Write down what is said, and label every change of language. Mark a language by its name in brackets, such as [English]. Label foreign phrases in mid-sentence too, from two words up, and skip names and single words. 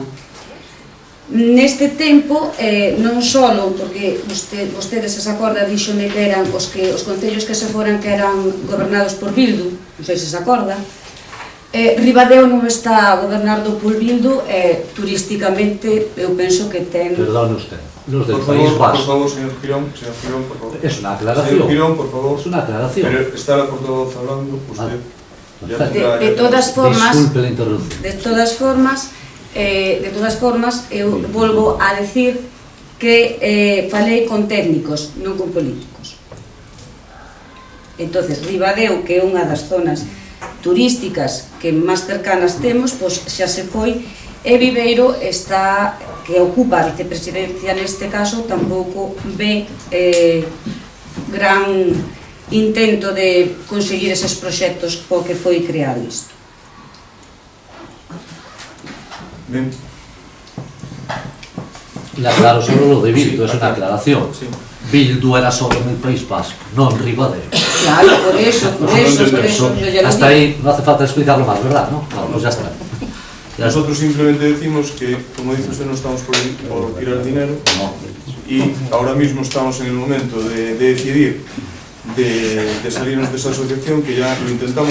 [Galician] Neste tempo, non só porque vostedes se acorda, díxome que eran os concellos que se foran que eran gobernados por Bildu, non sei se se acorda, Ribadeo non está gobernado por Bildu, turísticamente eu penso que ten... [Spanish] Perdone usted, los del País Vasco. Por favor, señor Girón, por favor. Es una aclaración. Señor Girón, por favor. Es una aclaración. Pero está la portavoz hablando, usted... De todas formas... Disculpe la interrupción. De todas formas, [Galician] eu volvo a decir que falei con técnicos, non con políticos. Entonces, Ribadeo, que é unha das zonas turísticas que máis cercanas temos, pois xa se foi, e Viveiro está, que ocupa a vicepresidencia neste caso, tampouco ve gran intento de conseguir eses proxectos po que foi creado isto. Ben, [Spanish] Y aclaro solo lo de Bildu, Sí, es una aclaración. sí. Bildu era solo en el País Vasco, no en Ribadeo. Claro, por eso, yo ya lo Hasta digo. ahí no hace falta explicarlo más, ¿verdad? ¿No? Claro, pues ya está. Ya está. Nosotros simplemente decimos que, como dice usted, no estamos por tirar dinero y ahora mismo estamos en el momento de decidir de salirnos de esa asociación, que ya lo intentamos